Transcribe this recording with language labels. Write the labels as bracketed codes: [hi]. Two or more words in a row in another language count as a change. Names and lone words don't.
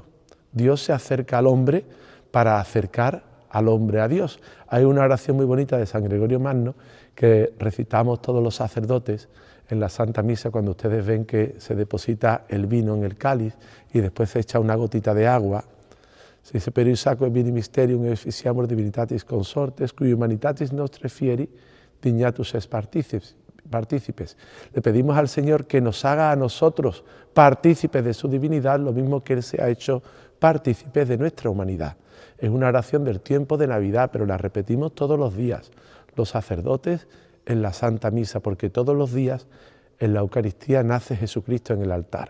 [es] Dios se acerca al hombre para acercar al hombre a Dios. Hay una oración muy bonita de San Gregorio Magno que recitamos todos los sacerdotes en la Santa Misa cuando ustedes ven que se deposita el vino en el cáliz y después se echa una gotita de agua. Se dice, [la] per sacro vini mysterium efficiamur divinitatis consortes, cui humanitatis nostre fieri dignatus es partícipes. [es] Le pedimos al Señor que nos haga a nosotros partícipes de su divinidad, lo mismo que Él se ha hecho partícipes de nuestra humanidad. Es una oración del tiempo de Navidad, pero la repetimos todos los días, los sacerdotes en la Santa Misa, porque todos los días en la Eucaristía nace Jesucristo en el altar.